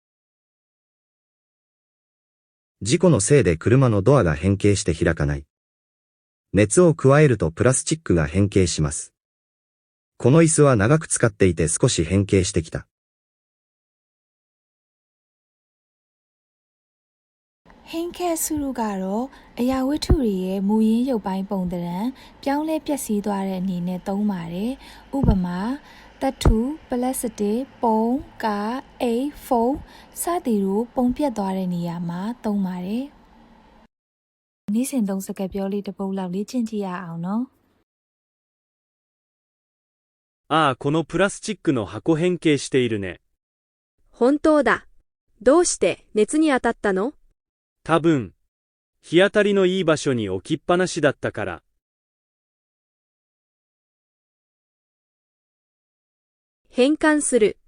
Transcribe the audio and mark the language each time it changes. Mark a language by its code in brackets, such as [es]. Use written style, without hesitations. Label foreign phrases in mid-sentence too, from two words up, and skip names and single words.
[ja] 事故のせいで車のドアが変形して開かない。熱を加えるとプラスチックが変形します。この椅子は長く使っていて少し変形してきた。 [my] 変形するကတော့အရာဝတ္ထုတွေရဲ့မူရင်းရုပ်ပိုင်းပုံသဏ္ဍာန်ပြောင်းလဲပျက်စီးသွားတဲ့အနေနဲ့သုံးပါတယ်။ဥပမာသတ္ထုပလတ်စတစ်ပုံကားအိတ်ဖုန်းစသည်တို့ပုံပြတ်သွားတဲ့နေရာမှာသုံးပါတယ်။နေ့စဉ်သုံးစကားပြောလေးတစ်ပုဒ်လောက်လေ့ကျင့်ကြည့်ရအောင်နော်။ [ja] ああ、このプラスチックの箱変形しているね。本当だ。どうして熱に当たったの？多分、日当たりのいい場所に置きっぱなしだったから。変換する。